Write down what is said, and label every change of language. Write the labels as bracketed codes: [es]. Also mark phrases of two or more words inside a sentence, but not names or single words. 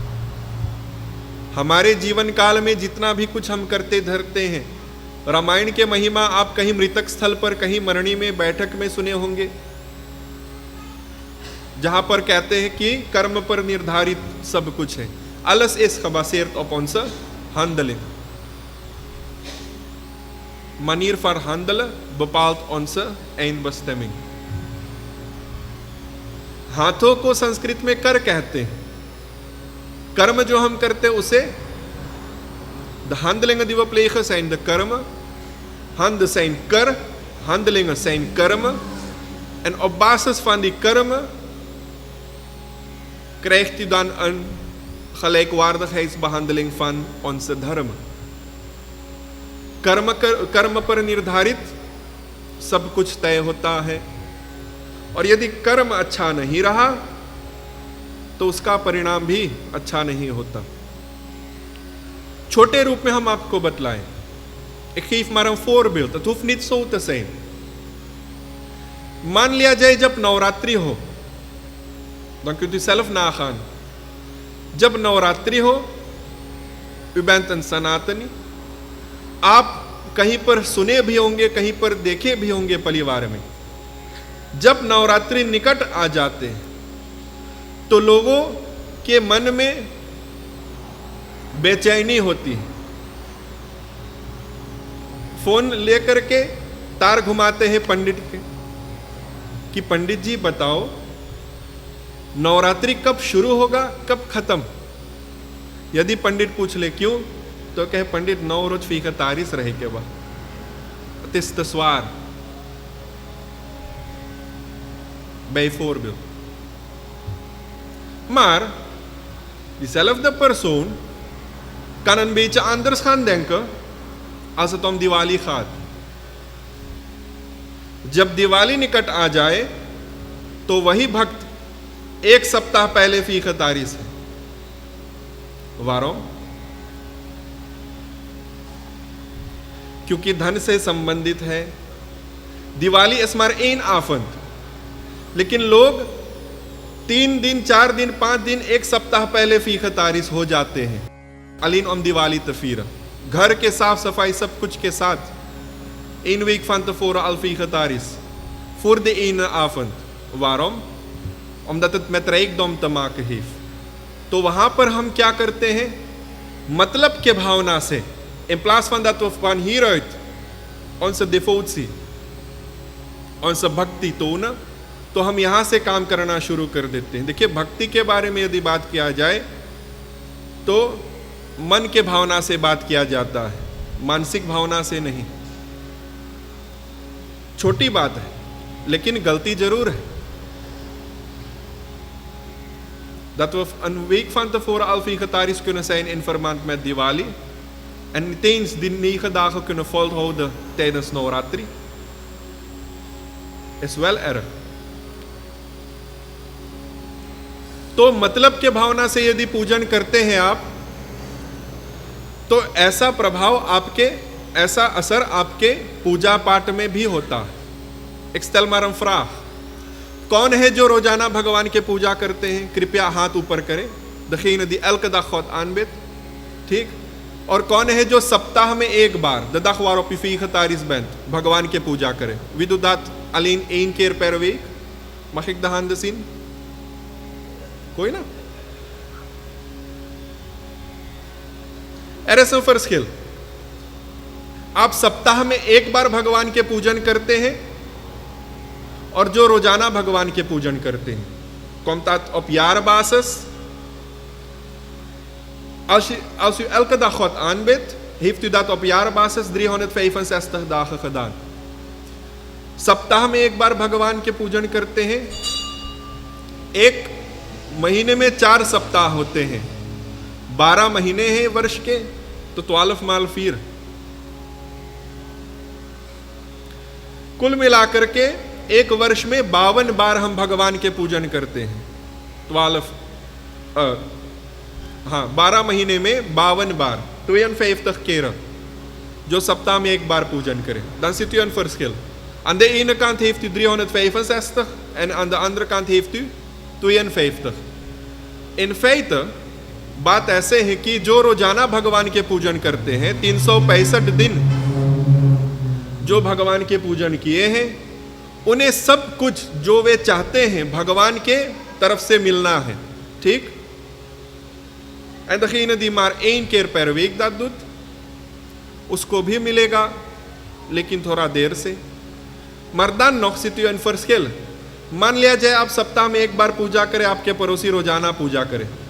[hi] हमारे जीवन काल में जितना भी कुछ हम करते धरते हैं, रामायण के महिमा आप कहीं मृतक स्थल पर, कहीं मरणी में, बैठक में सुने होंगे, जहां पर कहते हैं कि कर्म पर निर्धारित सब कुछ है। [nl] alles is gebaseerd op onze handeling. Manier van handelen bepaalt onze eindbestemming. [hi] हाथों को संस्कृत में कर कहते हैं। कर्म जो हम करते हैं उसे [nl] de handelingen die we plegen zijn de karma. Handen zijn kar, handelingen zijn karma. En op basis van die karma krijgt u dan een gelijkwaardigheidsbehandeling van onze dharma. [hi] कर्म पर निर्धारित सब कुछ तय होता है, और यदि कर्म अच्छा नहीं रहा तो उसका परिणाम भी अच्छा नहीं होता। छोटे रूप में हम आपको बतलाएं। [nl] Ik geef maar een voorbeeld, het hoeft niet zo te zijn। [hi] मान लिया जाए जब नवरात्रि हो, [nl] dan kunt u zelf nagaan। [hi] जब नवरात्रि हो, [nl] u bent een [hi] सनातनी, आप कहीं पर सुने भी होंगे, कहीं पर देखे भी होंगे परिवार में। जब नवरात्रि निकट आ जाते हैं तो लोगों के मन में बेचैनी होती है। फोन लेकर के तार घुमाते हैं पंडित के कि पंडित जी बताओ नवरात्रि कब शुरू होगा, कब खत्म। यदि पंडित पूछ ले क्यों, तो कहे पंडित 9 रोज vegetaris रहे के बाद, [nl] het is te zwaar, bijvoorbeeld। Maar diezelfde persoon kan een beetje anders gaan denken als het om Diwali gaat. [hi] जब दिवाली निकट आ जाए तो वही भक्त एक सप्ताह पहले फी खतारी से वारों, क्योंकि धन से संबंधित है. [nl] दिवाली is maar één avond, [hi] लेकिन लोग 3 दिन 4 दिन 5 दिन 1 सप्ताह पहले फी खतारिस हो जाते हैं. [nl] alleen om दिवाली te vieren. [hi] घर के साफ सफाई सब कुछ के साथ [nl] 1 week van tevoren al fie getaris. Voor de ene avond. Waarom? Omdat het met rijkdom te maken heeft. [hi] तो वहां पर हम क्या करते हैं? मतलब के भावना से, [nl] in plaats van dat we van hieruit onze devotie, onze भक्ति tonen, [hi] तो हम यहां से काम करना शुरू कर देते हैं. देखिए, भक्ति के बारे में यदि बात किया जाए तो मन के भावना से बात किया जाता है, मानसिक भावना से नहीं. छोटी बात है लेकिन गलती जरूर है. [nl] Dat we een week van tevoren al vegetarisch kunnen zijn in verband met Diwali en niet eens die 9 dagen kunnen volhouden tijdens Navratri, is wel erg. [hi] तो मतलब के भावना से यदि पूजन करते हैं आप, तो ऐसा प्रभाव आपके, ऐसा असर आपके पूजा पाठ में भी होता है. [nl] Ik stel maar een vraag. [hi] कौन है जो रोजाना भगवान के पूजा करते हैं? कृपया हाथ ऊपर करें. [nl] degene die elke dag God aanbidt. [hi] ठीक. और कौन है जो सप्ताह में एक बार, [nl] de dag waarop u vegetarisch bent, [hi] भगवान के पूजा करें? [nl] Wie doet dat alleen 1 keer per week? Mag ik de handen zien? [hi] कोई ना? [nl] Er is een verschil. [hi] आप सप्ताह में एक बार भगवान के पूजन करते हैं और जो रोजाना भगवान के पूजन करते हैं. [nl] Komt dat op jaarbasis? Als u elke dag God aanbidt, heeft u dat op jaarbasis 365 dagen gedaan. [hi] सप्ताह में एक बार भगवान के पूजन करते हैं. एक महीने में 4 सप्ताह होते हैं. 12 महीने हैं वर्ष के, तो 12 माल 4. कुल मिलाकर के एक वर्ष में 52 बार हम भगवान के पूजन करते हैं. 12 महीने में 52 बार, 52 keren, जो सप्ताह में एक बार पूजन करें. [nl] Dan ziet u een verschil. Aan de ene kant heeft u 365 en aan de andere kant heeft u 52. In feite [hi] बात ऐसे है कि जो रोजाना भगवान के पूजन करते हैं, 365 दिन जो भगवान के पूजन किए हैं, उन्हें सब कुछ जो वे चाहते हैं भगवान के तरफ से मिलना है. ठीक. [nl] En degene die maar 1 keer per week dat doet, [hi] उसको भी मिलेगा, लेकिन थोड़ा देर से. [nl] Maar dan nog ziet u een verschil. [hi] मान लिया जाए आप सप्ताह में एक बार पूजा करें, आपके पड़ोसी रोजाना पूजा करें.